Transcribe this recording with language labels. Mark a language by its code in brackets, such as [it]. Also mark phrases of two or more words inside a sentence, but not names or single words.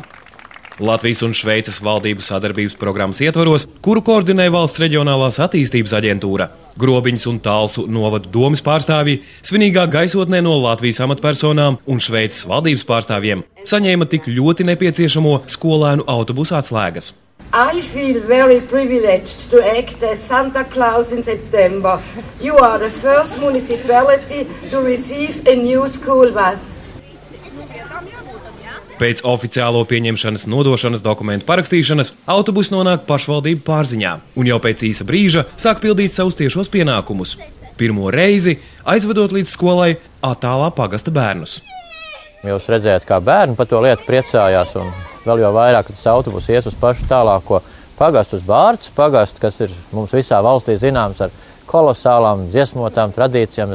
[lv] Latvijas un Šveices valdību sadarbības programmas ietvaros, kuru koordinē Valsts reģionālās attīstības aģentūra, Grobiņas un Talsu novadu domes pārstāvji, svinīgā gaisotnē no Latvijas amatpersonām un Šveices valdības pārstāvjiem saņēma tik ļoti nepieciešamo skolēnu autobusu atslēgas. [en] I feel very privileged to act as Santa Claus in September. You are the first municipality to receive a new school bus. [lv] Pēc oficiālo pieņemšanas nodošanas dokumentu parakstīšanas autobusi nonāk pašvaldību pārziņā un jau pēc īsa brīža sāk pildīt savus tiešos pienākumus. Pirmo reizi aizvedot līdz skolai attālā pagasta bērnus. Jūs redzējāt, kā bērni par to lietu priecājās, un vēl jau vairāk, ka tas autobus ies uz pašu tālāko pagastu, uz Bārtas pagastu, kas ir mums visā valstī zināms ar kolosālām dziesmotām tradīcijām.